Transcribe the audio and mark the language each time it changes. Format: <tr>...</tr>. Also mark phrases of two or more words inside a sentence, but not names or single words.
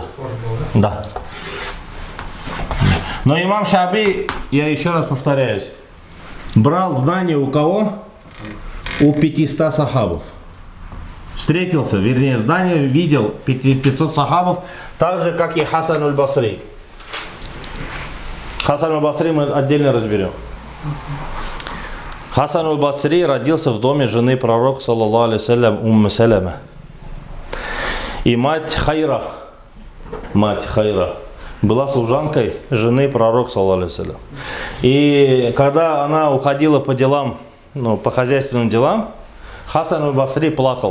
<ru>Тоже был, да? Да. Но имам Шааби, я еще раз повторяюсь, брал знания у кого? У 500 сахабов. Встретился, вернее, знания видел 500 сахабов, так же, как и Хасан аль-Басри. Хасан аль-Басри мы отдельно разберем. Хасан аль-Басри родился в доме жены пророка,</ru> <ar>صلى الله عليه</ar> <ru>Умму Салама. И мать Хайра была служанкой жены пророка,</ru> <ar>صلى الله عليه.</ar> <ru>И когда она уходила по делам, по хозяйственным делам, Хасан аль-Басри плакал.</ru>